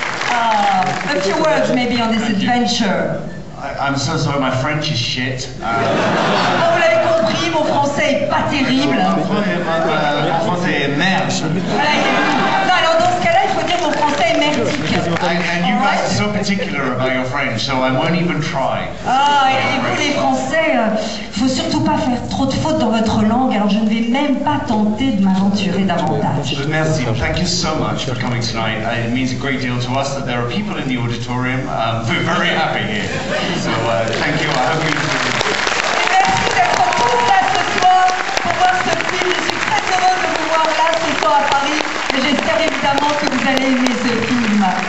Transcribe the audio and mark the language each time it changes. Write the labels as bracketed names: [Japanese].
[English] A few words maybe on this adventure. I'm so sorry, my French is shit. [French] Vous l'avez compris, mon français est pas terrible. Mon français est merde. Voilà, non, alors dans ce cas-là, il faut dire mon français est merdique. [English] And you guys are so particular about your French, so I won't even try. [French] Ah, et vous les Français, faut surtout pas faire trop de fautes dans votre langue, alors je ne vais même pas tenter de m'aventurer davantage. Merci. [English] Thank you so much for coming tonight. It means a great deal to us that there are people in the auditorium. We're very happy here. So thank you. I hope you enjoy it. [French] Merci d'être tous là ce soir pour voir ce film. Je suis très heureuse de vous voir là ce soir à Paris et j'espère évidemment que vous allez aimer ce film.